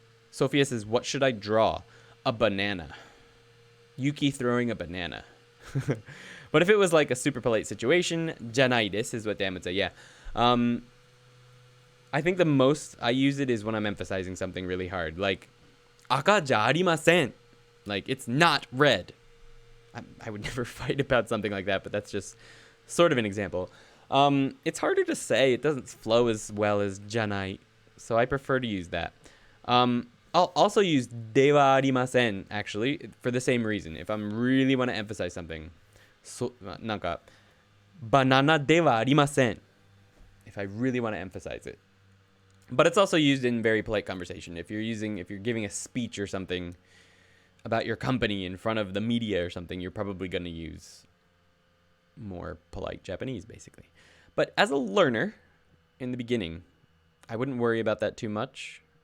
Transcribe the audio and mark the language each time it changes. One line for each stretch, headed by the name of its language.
English: Sophia says, what should I draw? A banana. Yuki throwing a banana. But if it was like a super polite situation,
Japanese: じゃないです
English: is what Dan would say. Yeah. I think the most I use it is when I'm emphasizing something really hard.
Japanese: Like, 赤じゃありません.
English: Like, it's not red. I would never fight about something like that, but that's just sort of an example. It's harder to say. It doesn't flow as well as じゃない. So I prefer to use that. I'll also use ではありません, actually, for the same reason. If I'm really want to emphasize something.
Japanese: なんか banana ではありません.
English: If I really want to emphasize it. But it's also used in very polite conversation. If you're giving a speech or something about your company in front of the media or something, you're probably going to use more polite Japanese, basically. But as a learner, in the beginning, I wouldn't worry about that too much.